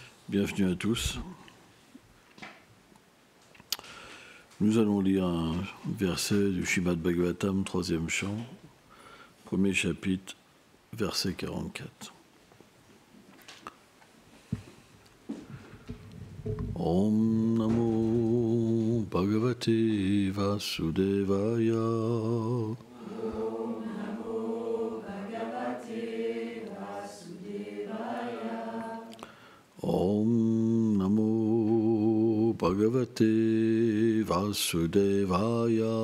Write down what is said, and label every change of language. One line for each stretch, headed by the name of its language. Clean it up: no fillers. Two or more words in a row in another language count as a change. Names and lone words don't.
French: Bienvenue à tous. Nous allons lire un verset du Srimad Bhagavatam, 3e chant, premier chapitre, verset 44.
Sanskrit: ॐ नमो भगवते वासुदेवाय. ॐ नमो भगवते वासुदेवाय.